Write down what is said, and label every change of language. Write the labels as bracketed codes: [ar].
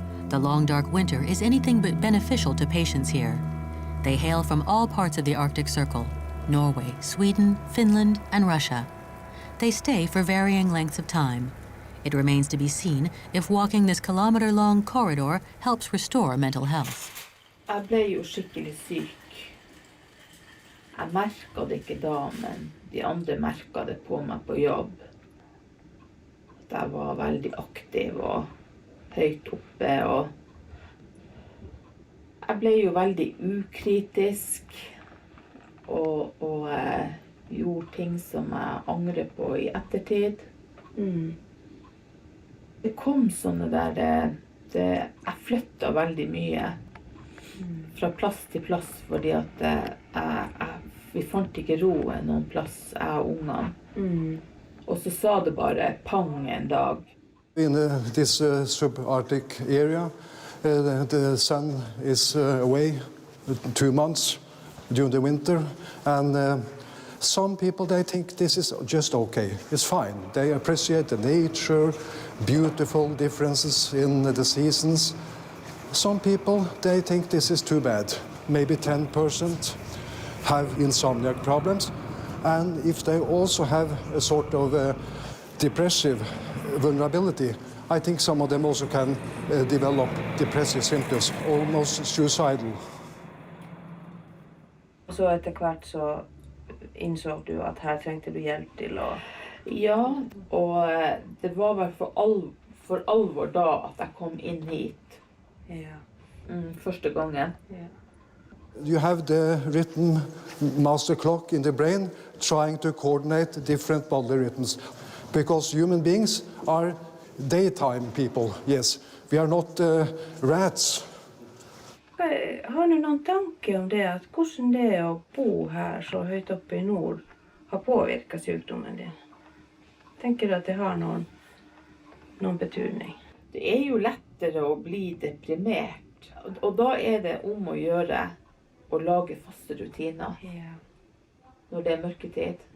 [en] The long, dark winter is anything but beneficial to patients here. They hail from all parts of the Arctic Circle: Norway, Sweden, Finland, and Russia. They stay for varying lengths of time. It remains to be seen if walking this kilometer-long corridor helps restore mental health. [no] Jeg ble jo skikkelig syk. Jeg merket det ikke da, men de andre merket det på meg på jobb. Jeg var veldig aktiv og høyt oppe, og jeg ble jo veldig ukritisk og gjorde ting som jeg angrer på i ettertid. Det kom sånne der, jeg flyttet veldig mye fra plass til plass, fordi at vi fant ikke roen noen plass, jeg og ungene. Og så sa det bare pang en dag. [en] In this subarctic area, the sun is away 2 months during the winter, and some people, they think this is just okay. It's fine. They appreciate the nature, beautiful differences in the seasons. Some people, they think this is too bad. Maybe 10% have insomniac problems. And if they also have a sort of depressive vulnerability, I think some of them also can develop depressive symptoms, almost suicidal. [no] Så etter hvert så innså du at her trengte du hjelp til å... Ja, og det var vel for alvor da at jeg kom inn hit. Ja. Første gangen. Ja. [en] You have the rhythm master clock in the brain trying to coordinate different bodily rhythms. Because human beings are daytime people, yes. We are not rats. [no] Har du noen tanke om det, at hvordan det å bo her så høyt oppe i nord har påvirket sykdommen din? Tenker du at det har noen betydning? Det er jo lettere å bli deprimert, og da er det om å gjøre å lage faste rutiner når det er mørketid.